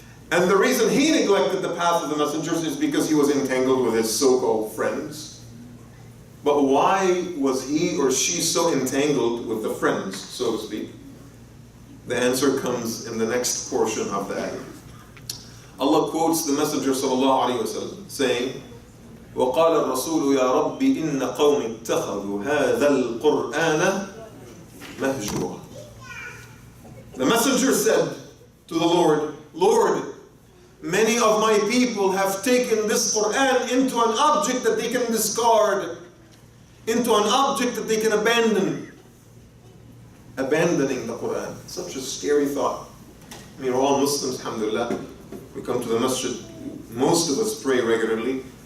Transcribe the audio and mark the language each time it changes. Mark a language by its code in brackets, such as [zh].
[en] And the reason he neglected the path of the messengers is because he was entangled with his so-called friends. But why was he or she so entangled with the friends, so to speak? The answer comes in the next portion of the ayah. Allah quotes the Messenger sallallahu alaihi wasallam saying, [ar] وَقَالَ الرَّسُولُ يَا رَبِّ إِنَّ قَوْمِ اتَّخَذُوا هَذَا الْقُرْآنَ مَهْجُورًا. [en] The Messenger said to the Lord, Lord, many of my people have taken this Quran into an object that they can discard, into an object that they can abandon. Abandoning the Quran. Such a scary thought. I mean, we're all Muslims, alhamdulillah. We come to the masjid. Most of us pray regularly.